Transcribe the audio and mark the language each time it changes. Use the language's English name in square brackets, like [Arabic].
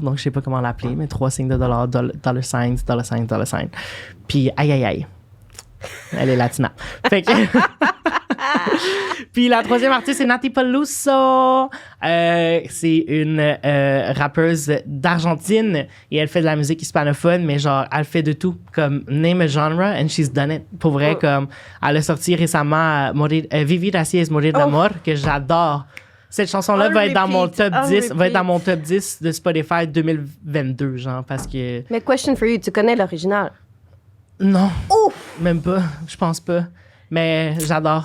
[French] Donc, je sais pas comment l'appeler, mais 3 signes de dollars, [English] dollar signs, dollar signs, dollar sign. [French] Puis, aïe, aïe, aïe. Elle est latina. Fait que... Puis la troisième artiste, c'est Nati Peluso. C'est une rappeuse d'Argentine et elle fait de la musique hispanophone, mais genre, elle fait de tout. [English] Comme name a genre and she's done it. [French] Pour vrai, comme elle a sorti récemment Vivir así es morir d'amor, que j'adore. Cette chanson-là va être dans mon top 10, va être dans mon top 10 de Spotify 2022, genre, parce que... Mais [English] question for you, [French] tu connais l'original? Non. Ouf! Même pas. Je pense pas. Mais j'adore.